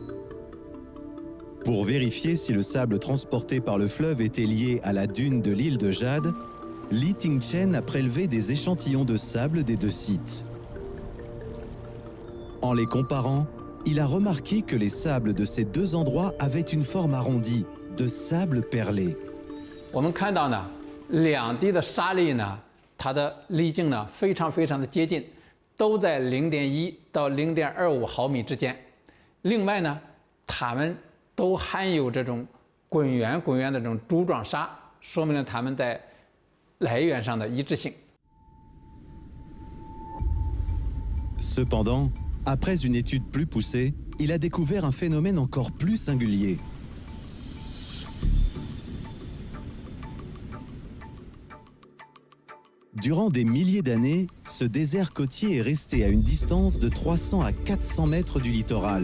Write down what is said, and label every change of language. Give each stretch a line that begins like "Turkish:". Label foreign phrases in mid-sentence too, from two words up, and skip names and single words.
French: Pour vérifier si le sable transporté par le fleuve était lié à la dune de l'île de Jade, Li Tingchen a prélevé des échantillons de sable des deux sites. En les comparant, il a remarqué que les sables de ces deux endroits avaient une forme arrondie, de sable perlé.
Chinese: 我们看到呢，两地的沙粒呢，它的粒径呢非常的接近，都在0.1到0.25毫米之间。另外呢，它们 都含有这种滚圆的这种珠状沙，说明了它们在来源上的一致性。
French: Cependant, après une étude plus poussée, il a découvert un phénomène encore plus singulier. Durant des milliers d'années, ce désert côtier est resté à une distance de 300 à 400 mètres du littoral.